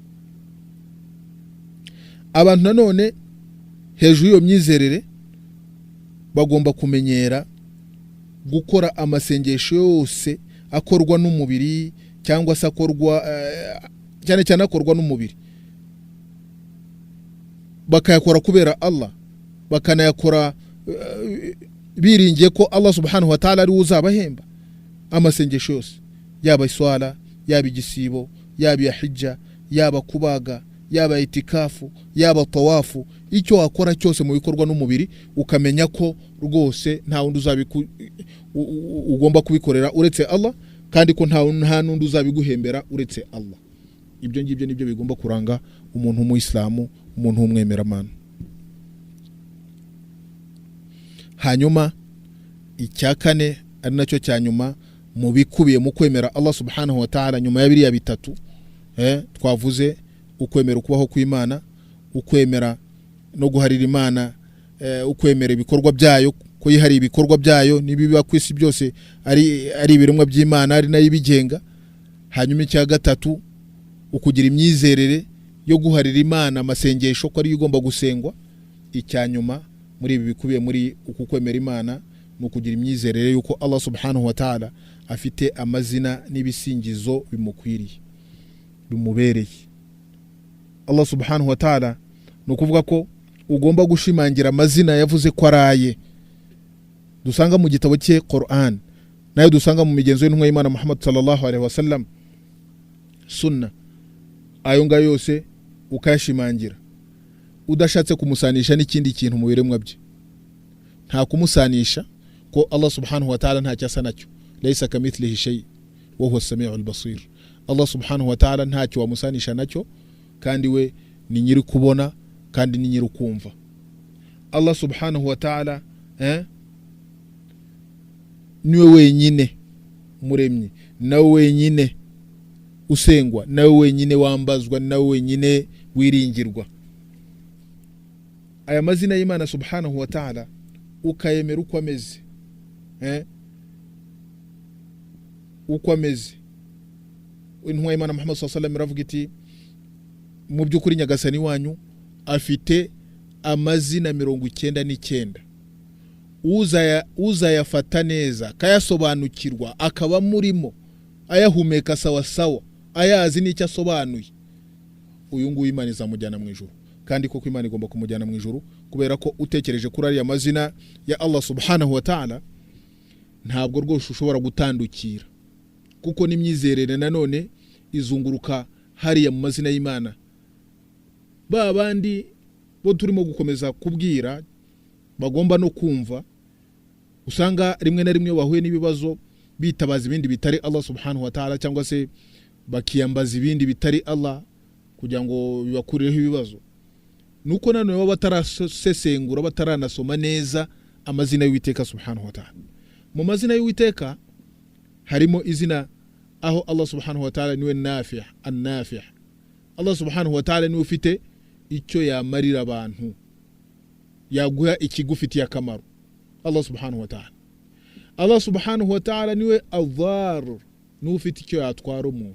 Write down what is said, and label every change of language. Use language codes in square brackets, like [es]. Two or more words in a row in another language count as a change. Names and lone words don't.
[rw] Abantu nanone hejuru y'iyo myizerere bagomba kumenyera gukora amasengesho yose akorwa n'umubiri, cyangwa se akorwa cyane cyane akorwa n'umubiri, bakayakora kubera Allah, bakanayakora biringiye ko Allah [ar] سبحانه وتعالى [rw] ari uzabahemba. Amasengesho yose, yaba iswala, yaba igisibo, yaba ya hijja, yaba kubaga, yaba itikafu, yaba tawafu, icyo wakora cyose mu bikorwa n'umubiri, ukamenya ko rwose nta wundi ugomba kubikorera uretse Allah, kandi ko nta nundi uzabiguhembera uretse Allah. Ibyo ngibyo nibyo bigomba kuranga umuntu w'umuyisilamu, umuntu w'umwemeramana. Hanyuma icya kane ari nacyo cya nyuma mu bikubiye mu kwemera Allah [ar] سبحانه وتعالى, [rw] nyuma ya biriya bitatu twavuze: ukwemera ukubaho kw'Imana, ukwemera no guharira Imana, ukwemera ibikorwa byayo ko yihari ibikorwa byayo nibiba ku isi byose ari ibiremwa by'Imana, ari nayo ibigenga. Hanyuma icya gatatu ukugira imyizerere yo guharira Imana amasengesho ko ari igomba gusengwa. Icya nyuma muri ibi bikubiye muri uku kwemera Imana no kugira imyizerere yuko Allah [ar] سبحانه وتعالى [rw] afite amazina n'ibisingizo bimukwiriye bimubereye. Allah [ar] سبحانه وتعالى [rw] no kuvuga ko ugomba gushimangira amazina yavuze ko araye, dusanga mu gitabo cye Qur'an, nayo dusanga mu migenzo y'intumwa y'Imana Muhammad [ar] صلى الله عليه وسلم, [rw] sunna. Ayo ngayo yose ukayashimangira udashatse kumusanisha n'ikindi kintu mu biremwa bye. Nta kumusanisha ko Allah [ar] سبحانه وتعالى [rw] nta cyasa nacyo, [ar] ليس كمثله شيء وهو السميع البصير. [rw] Allah [ar] سبحانه وتعالى [rw] nta cyo wamusanisha nacyo, kandi we ni nyiri kubona kandi ni nyiri kumva. Allah [ar] سبحانه وتعالى [rw] niwe wenyine muremye, nawe wenyine usengwa, nawe wenyine wambazwa, nawe wenyine wiringirwa. Aya mazina y'Imana [ar] سبحانه وتعالى [rw] ukayemera uko ameze, uko ameze. Intumwa y'Imana Muhammad [ar] صلى الله عليه وسلم [rw] iravuga iti: mu by'ukuri nyagasani wanyu afite amazina 99, uzayafata neza kayasobanukirwa akaba murimo ayahumeka sawa sawa, ayazi n'icyo asobanuye, uyu nguyu Imana izamujyana mu ijuru. Kandi koko Imana igomba kumujyana mu ijuru, kubera ko utekereje kuri ariya mazina ya Allah [ar] سبحانه وتعالى [rw] ntabwo rwose ushobora gutandukira, kuko n'imyizerere nanone izunguruka hariya mu mazina y'Imana. Ba bandi bo turimo gukomeza kubwira bagomba no kumva, usanga rimwe na rimwe bahuye n'ibibazo bitabaza ibindi bitari Allah [ar] سبحانه وتعالى, [rw] cyangwa se bakiyambaza ibindi bitari Allah kugira ngo bibakurireho ibibazo. Nuko nanone baba batarasesengura, bataranasoma neza amazina y'Uwiteka [ar] سبحانه وتعالى. [rw] Mu mazina y'Uwiteka harimo izina aho Allah [ar] سبحانه وتعالى [rw] niwe Nafi', an-Nafi'. Allah [ar] سبحانه وتعالى [rw] niwe ufite icyo yamarira abantu, yaguha ikigufitiye akamaro. [ar] الله سبحانه وتعالى. [rw] Allah [ar] سبحانه وتعالى [rw] niwe Adhar, niwe ufite icyo yatwara umuntu.